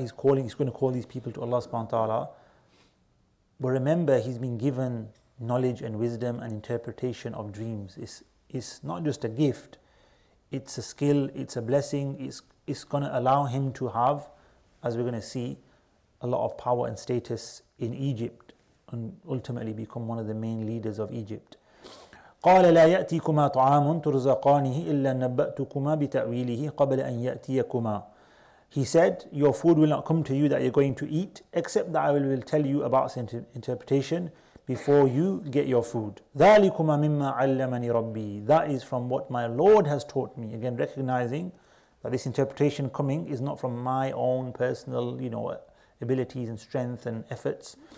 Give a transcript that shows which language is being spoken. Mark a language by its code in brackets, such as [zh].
[en] He's going to call these people to Allah subhanahu wa ta'ala. But remember, he's been given knowledge and wisdom and interpretation of dreams. It's not just a gift, it's a skill, it's a blessing, it's going to allow him to have, as we're going to see, a lot of power and status in Egypt, and ultimately become one of the main leaders of Egypt. [ar] قال لا يأتيكما طعام ترزقانه إلا نبأتكما بتأويله قبل أن يأتيكما. [en] He said, your food will not come to you that you're going to eat, except that I will tell you about its interpretation before you get your food. [ar] ذلكما مما علمني ربي. [en] That is from what my Lord has taught me. Again, recognizing that this interpretation coming is not from my own personal, abilities and strength and efforts.